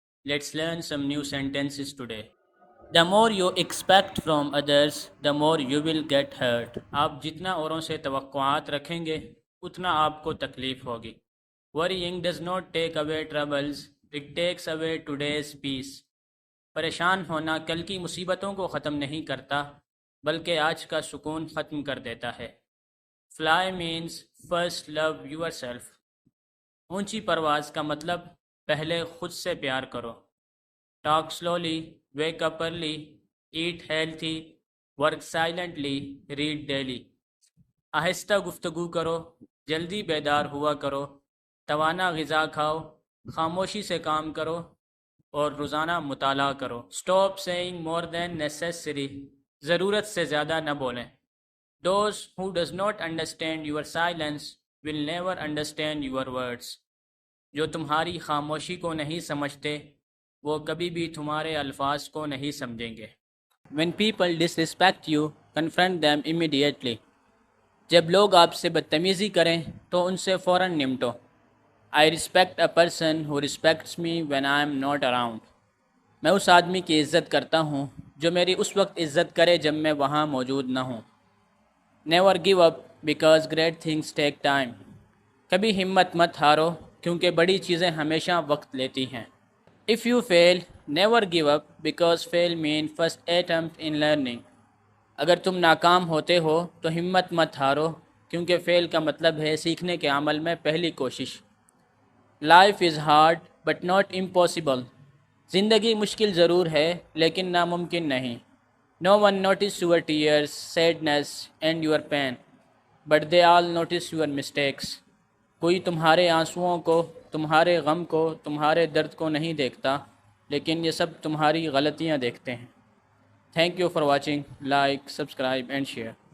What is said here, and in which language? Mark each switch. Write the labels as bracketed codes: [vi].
[en] Let's learn some new sentences today. The more you expect from others, the more you will get hurt. [ur] آپ جتنا اوروں سے توقعات رکھیں گے اتنا آپ کو تکلیف ہوگی. [en] Worrying does not take away troubles, it takes away today's peace. [ur] پریشان ہونا کل کی مصیبتوں کو ختم نہیں کرتا بلکہ آج کا سکون ختم کر دیتا ہے. [en] Fly means first love yourself. [ur] اونچی پرواز کا مطلب پہلے خود سے پیار کرو. [en] Talk slowly, wake up early, eat healthy, work silently, read daily. [ur] آہستہ گفتگو کرو، جلدی بیدار ہوا کرو، توانا غذا کھاؤ، خاموشی سے کام کرو اور روزانہ مطالعہ کرو. [en] Stop saying more than necessary. [ur] ضرورت سے زیادہ نہ بولیں. [en] Those who does not understand your silence will never understand your words. [ur] جو تمہاری خاموشی کو نہیں سمجھتے وہ کبھی بھی تمہارے الفاظ کو نہیں سمجھیں گے. [en] When people disrespect you, confront them immediately. [ur] جب لوگ آپ سے بدتمیزی کریں تو ان سے فوراً نمٹو. [en] I respect a person who respects me when I am not around. [ur] میں اس آدمی کی عزت کرتا ہوں جو میری اس وقت عزت کرے جب میں وہاں موجود نہ ہوں. [en] Never give up because great things take time. [ur] کبھی ہمت مت ہارو کیونکہ بڑی چیزیں ہمیشہ وقت لیتی ہیں. [en] If you fail, never give up because fail means first attempt in learning. [ur] اگر تم ناکام ہوتے ہو تو ہمت مت ہارو کیونکہ فیل کا مطلب ہے سیکھنے کے عمل میں پہلی کوشش. [en] Life is hard but not impossible. [ur] زندگی مشکل ضرور ہے لیکن ناممکن نہیں. [en] No one notices your tears, sadness and your pain, but they all notice your mistakes. [ur] کوئی تمہارے آنسوؤں کو، تمہارے غم کو، تمہارے درد کو نہیں دیکھتا لیکن یہ سب تمہاری غلطیاں دیکھتے ہیں. [en] Thank you for watching. Like, subscribe and share.